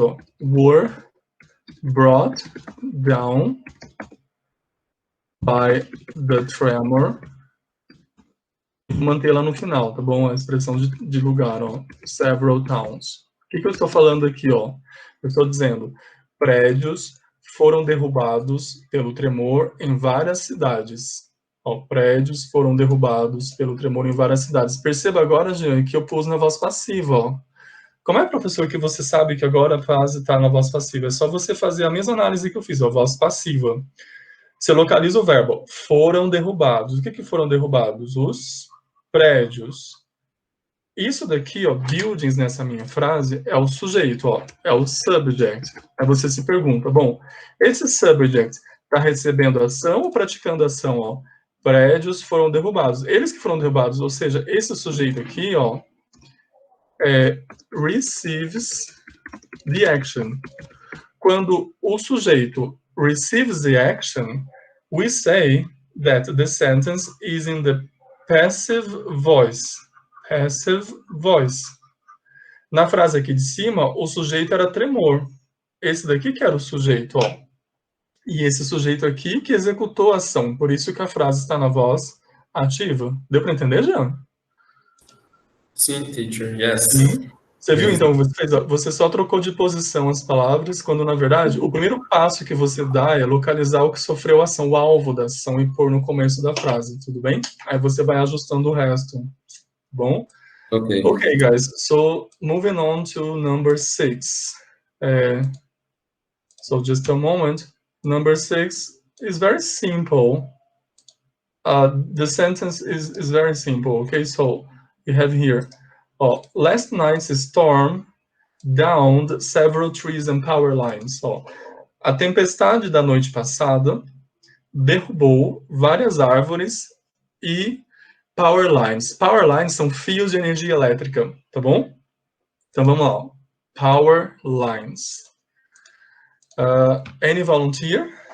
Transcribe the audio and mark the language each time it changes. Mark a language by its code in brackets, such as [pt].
[en] Ó, were brought down by the tremor. [pt] Manter lá no final, tá bom? A expressão de lugar, ó. Several towns. O que eu estou falando aqui, ó? Eu estou dizendo, prédios foram derrubados pelo tremor em várias cidades. Ó, prédios foram derrubados pelo tremor em várias cidades. Perceba agora, Jean, que eu pus na voz passiva, ó. Como é, professor, que você sabe que agora a frase está na voz passiva? É só você fazer a mesma análise que eu fiz, a voz passiva. Você localiza o verbo, foram derrubados. O que foram derrubados? Os prédios. Isso daqui, ó, buildings nessa minha frase, é o sujeito, ó, é o subject. Aí você se pergunta, bom, esse subject está recebendo ação ou praticando ação, ó? Prédios foram derrubados. Eles que foram derrubados, ou seja, esse sujeito aqui, ó, receives the action. [en] Quando o sujeito receives the action, we say that the sentence is in the passive voice. Passive voice. [pt] Na frase aqui de cima, o sujeito era tremor. Esse daqui que era o sujeito, ó. E esse sujeito aqui que executou a ação. Por isso que a frase está na voz ativa. Deu para entender, Jean? [en] Sim, teacher, yes. [pt] Sim. Você viu, então, você só trocou de posição as palavras, quando, na verdade, o primeiro passo que você dá é localizar o que sofreu a ação, o alvo da ação, e pôr no começo da frase, tudo bem? Aí você vai ajustando o resto, bom? [en] Okay. Okay, guys, so moving on to number 6. So just a moment. Number 6 is very simple. The sentence is very simple, okay? So you have here, last night's storm downed several trees and power lines. [pt] A tempestade da noite passada derrubou várias árvores e power lines. Power lines são fios de energia elétrica, tá bom? [en] Então vamos lá. Power lines. Any volunteer?